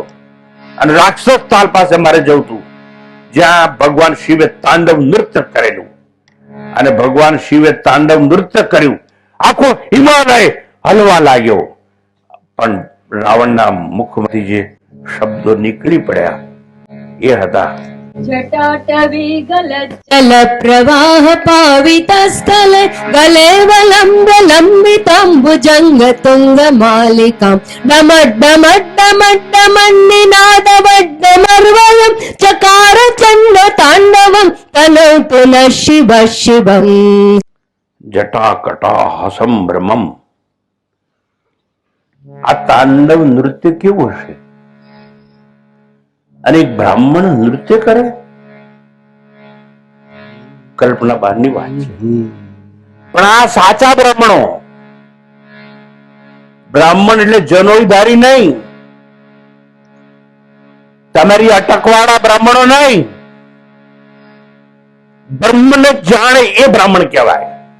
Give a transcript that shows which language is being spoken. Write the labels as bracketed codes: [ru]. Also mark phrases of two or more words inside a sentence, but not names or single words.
[gu] અને રાક્ષસ તાલ પાસે મારે જવું હતું, જ્યાં ભગવાન શિવે તાંડવ નૃત્ય કરેલું. અને ભગવાન શિવે તાંડવ નૃત્ય કર્યું, આખો હિમાલય હલવા લાગ્યો. પણ રાવણના મુખમાંથી જે શબ્દો નીકળી પડ્યા એ હતા, [sa] जटाटवीगल जल प्रवाह पावित स्थल गले वलंब लंबितंबुजंग तुंग मालिकां डमड्डमड्डमड्डमन्निनाद वड्डमर्वयं चकार चंड तांडवं तनौ पुनः शिव शिवम्. જટા કટા હસમ બ્રહ્મમ. [gu] આ તાંડવ નૃત્ય કેવું હશે? અને એક બ્રાહ્મણ નૃત્ય કરે, કલ્પના બહારની વાત છે. પણ આ સાચા બ્રાહ્મણો, બ્રાહ્મણ એટલે જનોઈધારી નહીં, તમારી અટકવાળા બ્રાહ્મણો નહીં, બ્રહ્મને જાણે એ બ્રાહ્મણ કહેવાય.